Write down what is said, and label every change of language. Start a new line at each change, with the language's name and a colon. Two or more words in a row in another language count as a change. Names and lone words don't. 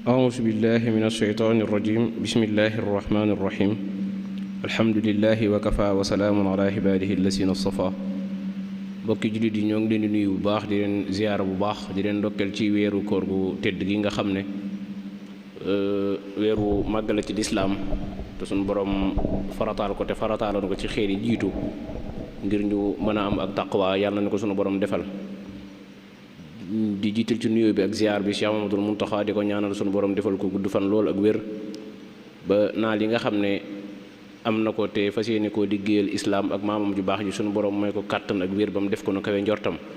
Arabic: أعوذ بالله من الشيطان الرجيم بسم الله الرحمن الرحيم الحمد لله وكفى وسلام على عباده الذين اصطفى
Wolof: bokki jullit yi ñoo ngi leen di nuyu bu baax di leen ziyaara bu baax di leen ndokkeel ci weeru koor gu tedd gi nga xam ne weeru màgg la ci lislaam te suñu borom farataal ko te farataaloon ko ci xeet yi jiitu ngir ñu mën a am ak taqwa yàlla na ko suñu borom defal di jiital ci nuyoo bi ak ziyaar bi Cheikh Mamadou Mountakha di ko ñaanal suñu borom defal ko gudd fan lool ak wér ba naal yi nga xam ne am na ko te fas yéene koo liggéeyal islaam ak maamam ju baax ji suñu borom mooy ko kàttan ak wér ba mu def ko nu kawe njortam